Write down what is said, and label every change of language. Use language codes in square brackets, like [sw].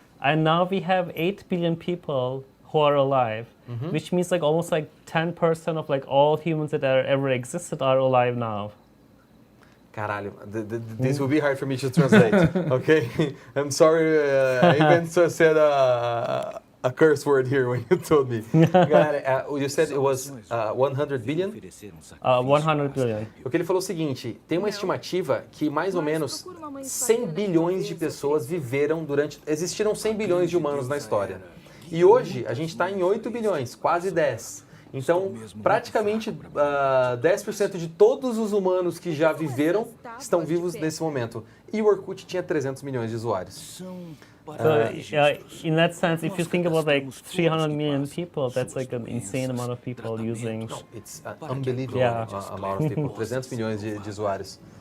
[en] And now we have 8 billion people who are alive, which means like almost like 10% of like all humans that ever existed are alive now. Caralho, this will be hard for me to translate. Okay, I'm sorry. I even said a curse word here when you told me. You said it was 100 billion? 100 billion. [pt] O que ele falou é o seguinte, tem uma estimativa que mais ou menos 100 bilhões de pessoas existiram 100 bilhões de humanos na história. E hoje a gente está em 8 bilhões, quase 10. Então, praticamente 10% de todos os humanos que já viveram estão vivos nesse momento. E o Orkut tinha 300 milhões de usuários. [en] So, in that sense, if you think about like 300 million people, that's like an insane amount of people using. No, it's an unbelievable amount of people. [pt] 300 milhões de usuários.